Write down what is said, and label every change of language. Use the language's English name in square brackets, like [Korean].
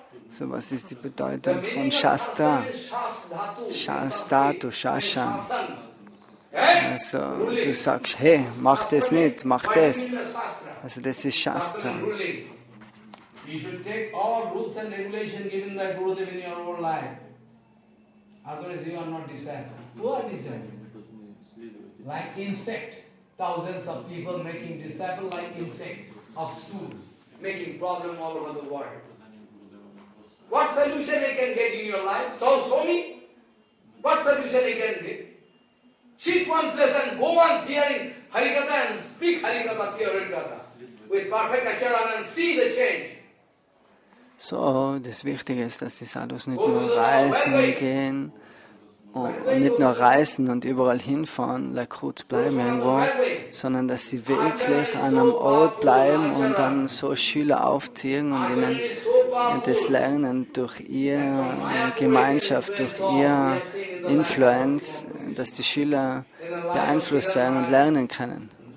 [German] So, was ist die Bedeutung von Shastra? Shasdhatu, Shashan. Also, du sagst, hey, mach das nicht, mach das. Also, das ist Shastra. [English] You should take all rules and regulations given by Gurudev in your own life. Otherwise, you are not disciple. Who are disciple? Like insect. thousands of people making disciple like insect of stool, making problem all over the world. What solution you can get in your life? Show me. What solution you can get? Sit one place and go on hearing Harikatha and speak Harikatha, pure Harikatha, with perfect acharan and see the change. [German] So, das Wichtige ist, dass die Sadhus nicht nur reisen gehen und nicht nur reisen und überall hinfahren, kurz bleiben irgendwo, sondern dass sie wirklich an einem Ort bleiben und dann so Schüler aufziehen und ihnen das Lernen durch ihre Gemeinschaft, durch ihre Influence, dass die Schüler beeinflusst werden und lernen können.